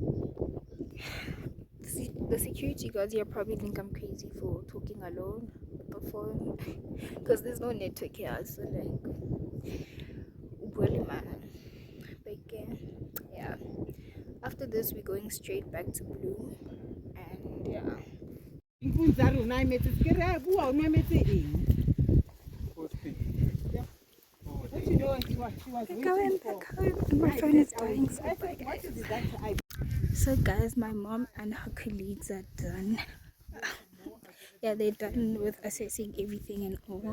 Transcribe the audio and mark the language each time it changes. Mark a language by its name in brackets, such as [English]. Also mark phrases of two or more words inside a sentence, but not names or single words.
[English] The security guards here probably think I'm crazy for talking alone, but phone because there's no network here. So like, really man. But yeah. After this, we're going straight back to Bloom, and yeah. [Tswana] Inkunzi ya rona e metse ke re a bua o nwa metse eng. [English] What you doing? She was Going waiting back for. home, and my phone is dying. So I bye, said, what guys. is that? So guys, my mom and her colleagues are done. Yeah, they're done with assessing everything and all.